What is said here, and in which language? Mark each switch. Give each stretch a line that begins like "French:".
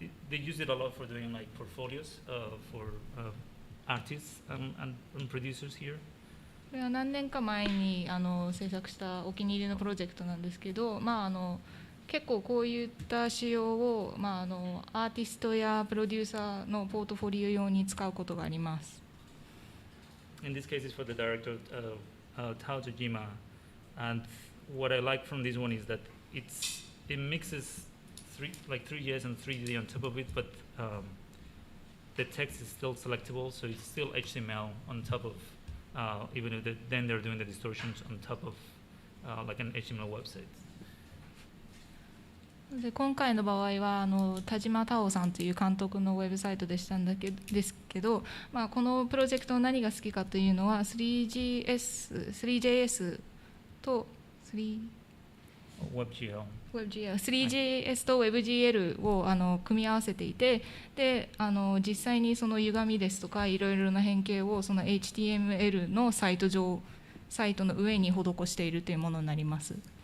English: They use it a lot for doing like portfolios for artists and producers here.
Japanese: これは何年か前に制作したお気に入りのプロジェクトなんですけど、結構こういった仕様を、アーティストやプロデューサーのポートフォリオ用に使うことがあります。
English: In this case, it's for the director Tao Tojima, and what I like from this one is that it mixes Three.js and 3D on top of it, but the text is still selectable, so it's still HTML on top of, even if then they're doing the distortions on top of like an HTML website.
Japanese: で今回の場合は田島太郎さんという監督のウェブサイトですけど、このプロジェクトの何が好きかというのは 3JS と 3JS と WebGL を組み合わせていて、で実際にその歪みですとかいろいろな変形をその HTML のサイトの上に施しているというものになります。